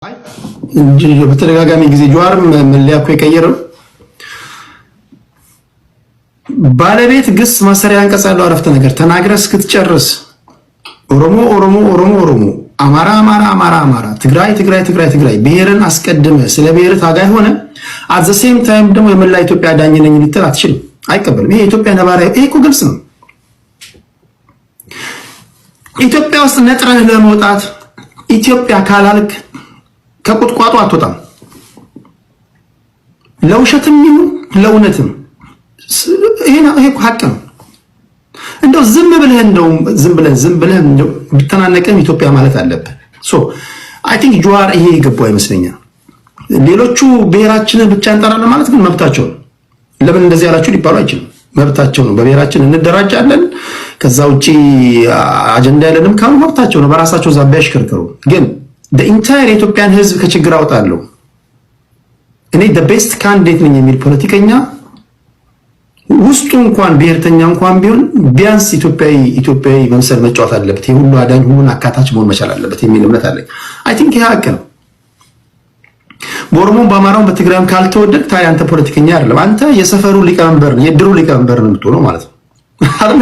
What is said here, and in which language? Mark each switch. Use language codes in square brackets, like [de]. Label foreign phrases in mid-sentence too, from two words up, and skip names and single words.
[am] በተደጋጋሚ ጊዜ ጀዋር መለያ እኮ የቀየረው ባለቤት ግስ ማሰሪያ አንቀጽ ያለው አረፍተ ነገር ተናግረህ እስክትጨርስ ኦሮሞ ኦሮሞ ኦሮሞ ኦሮሞ አማራ አማራ አማራ አማራ ትግራይ ትግራይ ትግራይ ትግራይ ብሔርን አስቀድመ ስለ ብሔር ታጋይ ሆነ [en] at the same time [am] ደግሞ የመላ ኢትዮጵያ ዳኝ ነኝ ልትል አትችልም። አይቀበልም። ይሄ ኢትዮጵያ ነባራዊ ይሄ እኮ ግልጽ ነው። ኢትዮጵያ ውስጥ ነጥረህ ለመውጣት ኢትዮጵያ ካላልክ ከቁጥቋጦ አትወጣም። ለውሸትም ይሁን ለእውነትም ይሄ ሀቅ ነው። እንደው ዝም ብለህ እንደው ቢተናነቀም ኢትዮጵያ ማለት አለበት። [en] so I think [am] ጀዋር ይሄ ይገባው ይመስለኛል። ሌሎቹ ብሔራችንን ብቻ እንጠራለን ማለት ግን መብታቸው ነው። ለምን እንደዚህ ያላችሁ ሊባሉ አይችልም። መብታቸው ነው። በብሔራችን እንደራጃለን ከዛ ውጪ አጀንዳ ያለንም ካሉ መብታቸው ነው። በራሳቸው ዛቢያ ያሽከርከሩ። ግን [en] the entire [am] ኢትዮጵያን ህዝብ ከችግር አውጣለሁ እኔ [en] the best candidate [am] ነኝ የሚል ፖለቲከኛ ውስጡ እንኳን ብሔርተኛ እንኳን ቢሆን ቢያንስ ኢትዮጵያዊ መምሰል መጫወት አለበት። የሁሉ አዳኝ ሁሉን አካታች መሆን መቻል አለበት የሚል እምነት አለኝ። [en] I think [am] ይሄ ሀቅ ነው። በኦሮሞም በአማራውም በትግራይም ካልተወደድ ታዲያ አንተ ፖለቲከኛ አይደለም። አንተ የሰፈሩ ሊቀመንበር የድሩ ሊቀመንበር ነው የምትሆነው ማለት ነው። አይደለም